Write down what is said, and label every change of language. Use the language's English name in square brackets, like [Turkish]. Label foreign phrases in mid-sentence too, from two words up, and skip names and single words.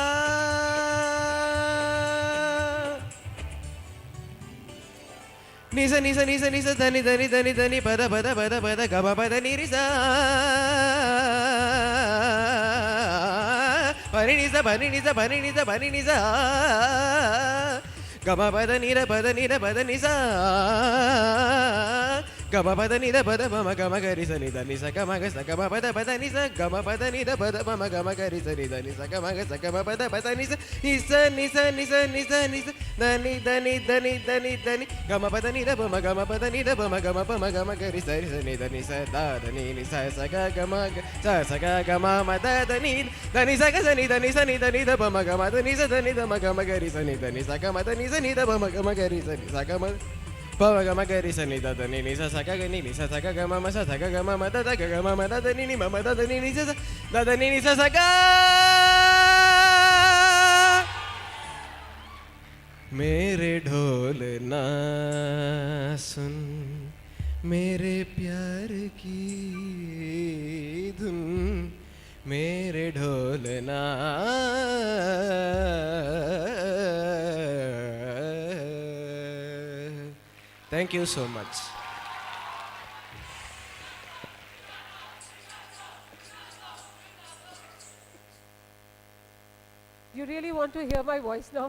[Hindi] निसा निसा निसा निसा धनी धनी धनी धनी पद पद पद पद गम पद निरिसा, भनी निसा भनी निसा भनी निसा भनी निसा, गम पद निसा, गम पद निध पद मम गम गरि स निध निसा गम ग स गम पद निसा, गम पद निध पद मम गम गरि स निध निसा गम ग स गम पद निसा, निसा निसा निसा निसा निसा धनी धनी धनी धनी धनी गम पद निध मम गम पद निध मम गम गरि स निध निसा दा धनी निसा स ग गम स ग गम म द धनी धनी स ग स निध निसा निध निध मम गम ध निसा ध निध म गम गरि स निध निसा गम ध निसा निध मम गम गरि स निसा गम पव गम गरि स निध ध नि नि स स ग नि नि स स ग म म स स ग म म द द ग म म द ध नि नि म म द ध नि नि स स द ध नि नि स स ग। मेरे ढोल ना सुन, मेरे प्यार की धुन, मेरे ढोल ना। [English] Thank you so much. You really want to hear my voice now?